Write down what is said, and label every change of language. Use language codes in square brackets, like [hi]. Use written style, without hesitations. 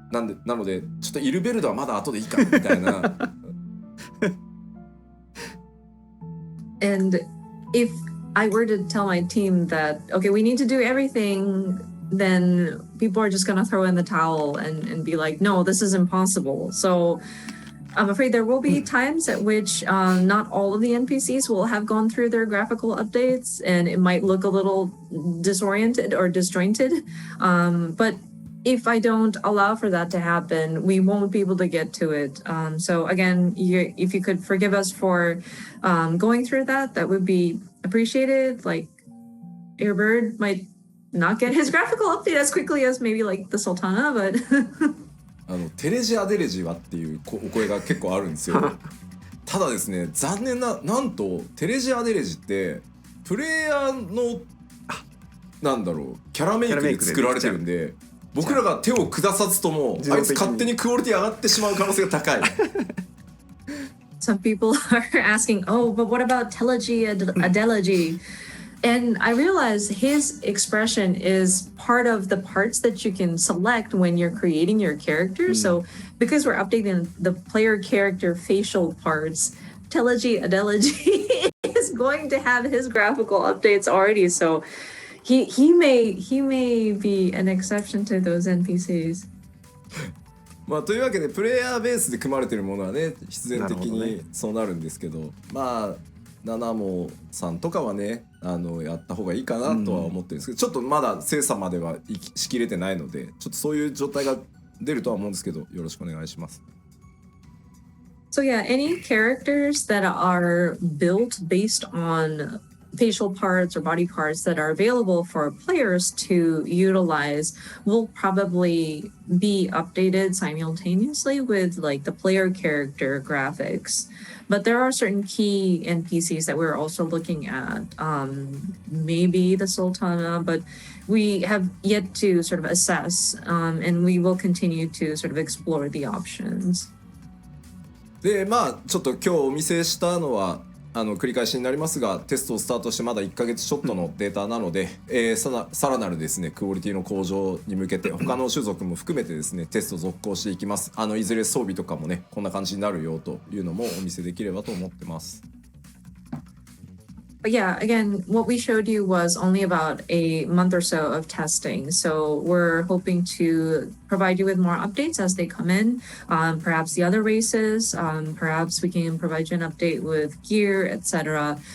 [ja] なのでちょっとイルベルドはまだ後でいいかみたいな。 [en] And if I were to tell my team that, okay, we need to do everything, then people are just going to throw in the towel and be like, no, this is impossible. So I'm afraid there will be times at which not all of the NPCs will have gone through their graphical updates, and it might look a little disoriented or disjointed. But if I don't allow for that to happen, we won't be able to get to it. So again, if you could forgive us for going through that, that would be appreciated. Like, Airbird might not get his graphical update as quickly as maybe like the Sultana, but [ja] テレジアデレジはっていうお声が結構あるんですよ。ただですね、残念なんとテレジアデレジってプレイヤーのなんだろうキャラメイクで作られてるんで、僕らが手を下さずともあいつ勝手にクオリティ上がってしまう可能性が高い。 [en] Some people are asking, oh, but what about Telegy Adelegy? And I realize his expression is part of the parts that you can select when you're creating your character. So because we're updating the player character facial parts, Telegy Adelegy is going to have his graphical updates already. So he may be an exception to those NPCs. [ja] まあというわけでプレイヤーベースで組まれてるものはね必然的にそうなるんですけど、まあナナモさんとかはねやった方がいいかなとは思ってるんですけど、ちょっとまだ精査まではしきれてないので、ちょっとそういう状態が出るとは思うんですけど、よろしくお願いします。 [en] So yeah, any characters that are built based on facial parts or body parts that are available for players to utilize will probably be updated simultaneously with like the player character graphics. But there are certain key NPCs that we're also looking at, maybe the Sultana, but we have yet to sort of assess, and we will continue to sort of explore the options. [ja] でまあちょっと今日お見せしたのは繰り返しになりますが、テストをスタートしてまだ1ヶ月ちょっとのデータなので、さらなるですねクオリティの向上に向けて他の種族も含めてですねテスト続行していきます。いずれ装備とかもねこんな感じになるよというのもお見せできればと思ってます。 [en] But yeah, again, what we showed you was only about a month or so of testing. So we're hoping to provide you with more updates as they come in. Perhaps the other races, perhaps we can provide you an update with gear, etc.